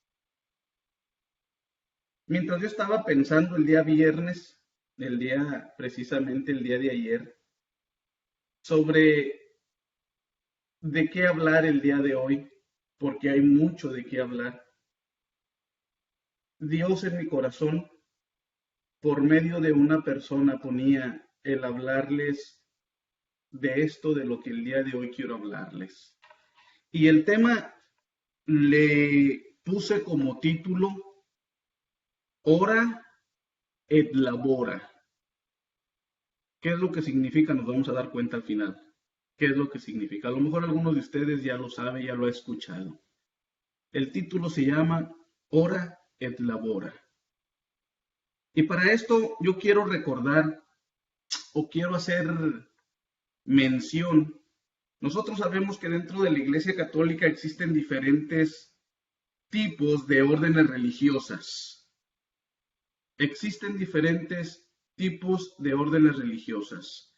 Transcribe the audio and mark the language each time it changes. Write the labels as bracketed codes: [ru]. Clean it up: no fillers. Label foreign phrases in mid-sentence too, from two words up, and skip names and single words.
[es] Mientras yo estaba pensando el día viernes, precisamente el día de ayer, sobre de qué hablar el día de hoy, porque hay mucho de qué hablar, Dios en mi corazón, por medio de una persona, ponía el hablarles de esto, de lo que el día de hoy quiero hablarles. Y el tema le puse como título, [la] Ora et labora. [es] ¿Qué es lo que significa? Nos vamos a dar cuenta al final. ¿Qué es lo que significa? A lo mejor algunos de ustedes ya lo saben, ya lo han escuchado. El título se llama [la] Ora et labora. [es] Y para esto yo quiero recordar o quiero hacer mención. Nosotros sabemos que dentro de la Iglesia Católica existen diferentes tipos de órdenes religiosas. Existen diferentes tipos de órdenes religiosas.